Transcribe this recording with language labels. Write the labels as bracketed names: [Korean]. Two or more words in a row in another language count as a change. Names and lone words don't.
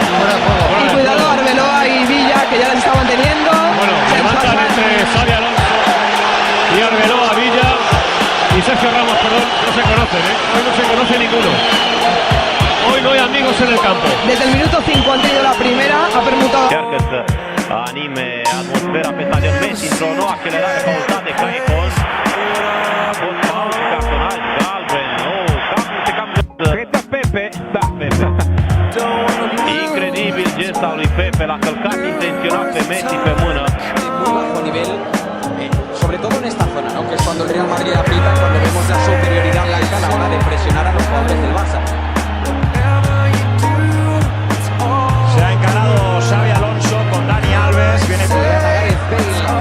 [Spanish] Y cuidado Arbeloa y Villa, que ya las estaban teniendo. Bueno, levantan entre Xabi Alonso y Arbeloa, Villa y Sergio Ramos, perdón, no se conocen, hoy no se conoce ninguno. Hoy no hay amigos en el campo. Desde el minuto 5 han tenido la primera, ha permutado. [Romanian] Încearcă să anime atmosfera pe stadion Messi într-o nouă accelerare cauzată de Caicos. A fost pauză, cartonaj, galben, se cam... Cred că Pepe, da, Pepe. Incredibil gest al lui Pepe, l-a călcat intenționat pe Messi pe mână. [Spanish] Muy bajo nivel, sobre todo en esta zona, ¿no? Que es cuando el Real Madrid aprieta, cuando vemos la superioridad blanca a la hora de presionar a los jugadores del Barça. Se ha encarado Xabi Alonso con Dani Alves, viene por Gareth Bale.